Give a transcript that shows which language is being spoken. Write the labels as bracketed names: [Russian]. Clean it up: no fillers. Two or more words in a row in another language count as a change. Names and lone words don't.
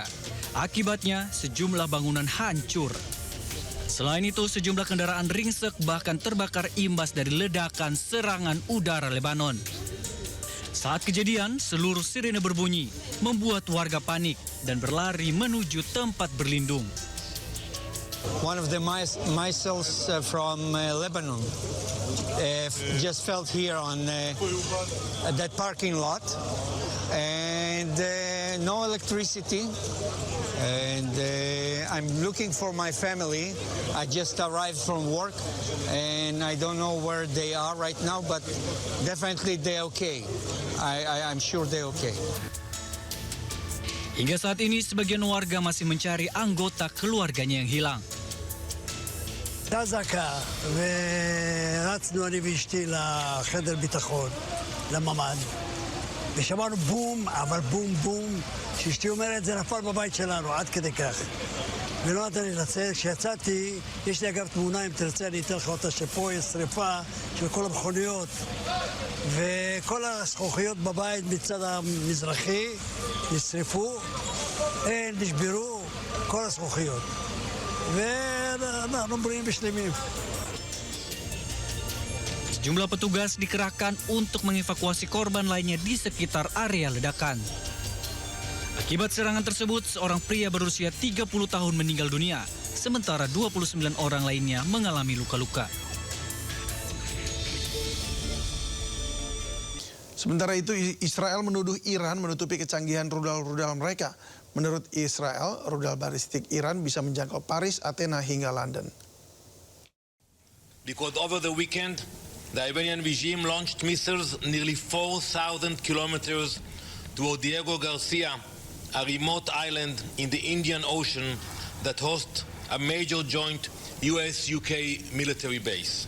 [Indonesian] Akibatnya sejumlah bangunan hancur. Selain itu, sejumlah kendaraan ringsek bahkan terbakar imbas dari ledakan serangan udara Lebanon. Saat kejadian, seluruh sirene berbunyi, membuat warga panik dan berlari menuju tempat berlindung. [English] One of the missiles from Lebanon just fell here on that parking lot, and no electricity. And I'm looking for my family. I just arrived from work, and I don't know where they are right now, but definitely they're okay. I'm sure they're okay. [Indonesian] Hingga saat ini, sebagian warga masih mencari anggota keluarganya yang hilang. [Hebrew] אזעקה, ורצנו אני ואשתי לחדר ביטחון, לממ"ד, ושמענו בום, אבל בום בום, שאשתי אומרת זה נפל בבית שלנו, עד כדי כך. ולא נתן לי לצאת, כשיצאתי, יש לי אגב תמונה, אם תרצה אני אתן לך אותה, שפה יש שריפה של כל המכוניות, וכל הזכוכיות בבית מצד המזרחי נשרפו, נשברו כל הזכוכיות. ואנחנו בריאים ושלמים. [Indonesian] Sejumlah petugas dikerahkan untuk mengevakuasi korban lainnya di sekitar area ledakan. Akibat serangan tersebut, seorang pria berusia 30 tahun meninggal dunia, sementara 29 orang lainnya mengalami luka-luka. Sementara itu, Israel menuduh Iran menutupi kecanggihan rudal-rudal mereka. Menurut Israel, rudal balistik Iran bisa menjangkau Paris, Athena hingga London. [English] Because over the weekend, the Iranian regime launched missiles nearly 4,000 kilometers toward Diego Garcia, a remote island in the Indian Ocean that hosts a major joint US-UK military base.